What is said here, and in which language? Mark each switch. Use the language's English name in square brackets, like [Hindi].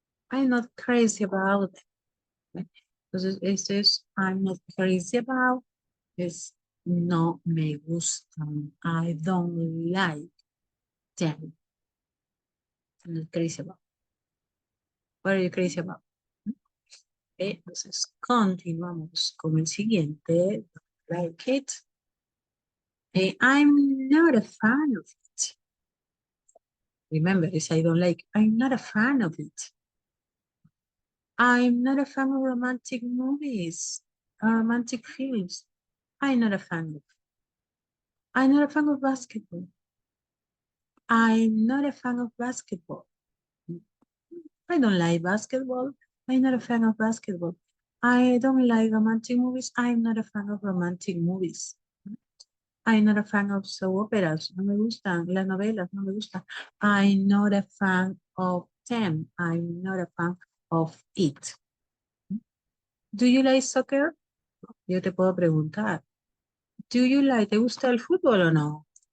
[English] I'm not crazy about them. [Spanish] Entonces, este es [English] I'm not crazy about. [Spanish] Es no me gustan. [English] I don't like them. I'm not crazy about. What are you crazy about? [Spanish] Entonces, continuamos con el siguiente. [English] Like it. I'm not a fan of it. Remember, this I don't like. I'm not a fan of it. I'm not a fan of romantic movies, romantic films. I'm not a fan of. I'm not a fan of basketball. I'm not a fan of basketball. I don't like basketball. I'm not a fan of basketball. I don't like romantic movies. I'm not a fan of romantic movies. I'm not a fan of soap operas. [Spanish] No me gustan las novelas. No me gustan. [English] I'm not a fan of them. I'm not a fan of it. Do you like soccer? [Spanish] Yo te puedo preguntar. [English] Do you like, [Spanish] ¿te gusta el fútbol o no?